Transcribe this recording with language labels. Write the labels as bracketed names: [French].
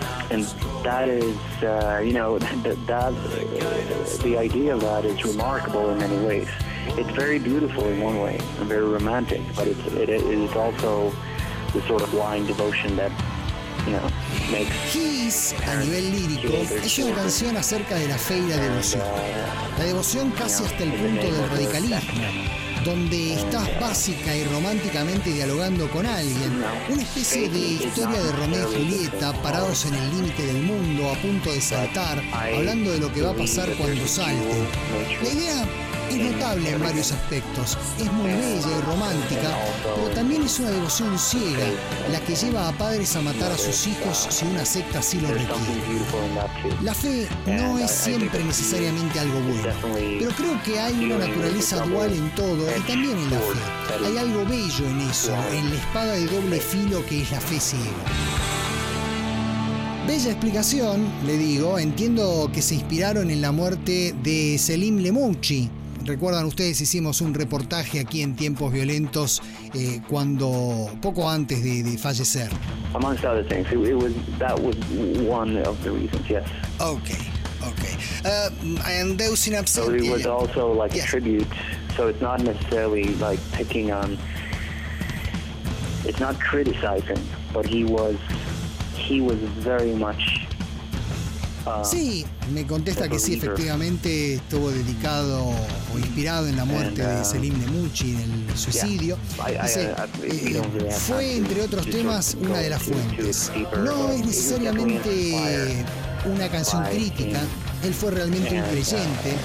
[English] And that is, you know, the idea of that is remarkable in many ways. It's very beautiful in one way, and very romantic, but it is also the sort of blind devotion that, you know, makes... [Spanish] Kiss, a nivel lírico, es una canción acerca de la fe y la devoción. La devoción casi hasta el punto del radicalismo, donde estás básica y románticamente dialogando con alguien, una especie de historia de Romeo y Julieta parados en el límite del mundo, a punto de saltar, hablando de lo que va a pasar cuando salte. La idea es notable en varios aspectos, es muy bella y romántica, pero también es una devoción ciega, la que lleva a padres a matar a sus hijos si una secta así lo requiere. La fe no es siempre necesariamente algo bueno, pero creo que hay una naturaleza dual en todo y también en la fe. Hay algo bello en eso, en la espada de doble filo que es la fe ciega. Bella explicación, le digo. Entiendo que se inspiraron en la muerte de Selim Lemouchi. Recuerdan ustedes, hicimos un reportaje aquí en Tiempos Violentos cuando poco antes de fallecer. [English] Amongst other things, that was one of the reasons. Yes. Okay. Okay. And those in absentia. So it was also like a tribute. So it's not necessarily like picking on. It's not criticizing, but he was very much. [Spanish] Sí, me contesta que sí, efectivamente estuvo dedicado o inspirado en la muerte de Selim Lemouchi, en el suicidio. Dice, fue, entre otros temas, una de las fuentes. No es necesariamente una canción crítica, él fue realmente un creyente.